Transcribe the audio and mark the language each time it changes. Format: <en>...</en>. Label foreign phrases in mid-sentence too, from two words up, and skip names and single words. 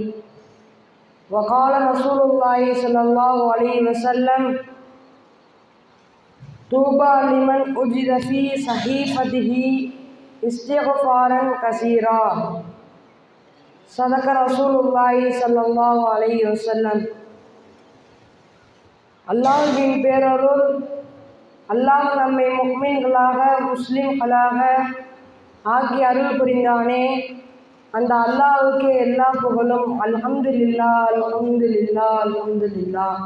<ar>وقال رسول الله صلى الله عليه وسلم: طوبى لمن أجد في صحيفته استغفارا كثيرا. صدق رسول الله صلى الله عليه وسلم.</ar> <ta>அல்லாஹ்வின் பேரருள், அல்லாஹ் நம்மை முஃமின்களாக முஸ்லிம்களாக ஆக்கி அருள் புரிந்தானே, அந்த அல்லாஹ்வுக்கே எல்லா புகழும்.</ta> <ar>الحمد لله الحمد لله الحمد لله.</ar>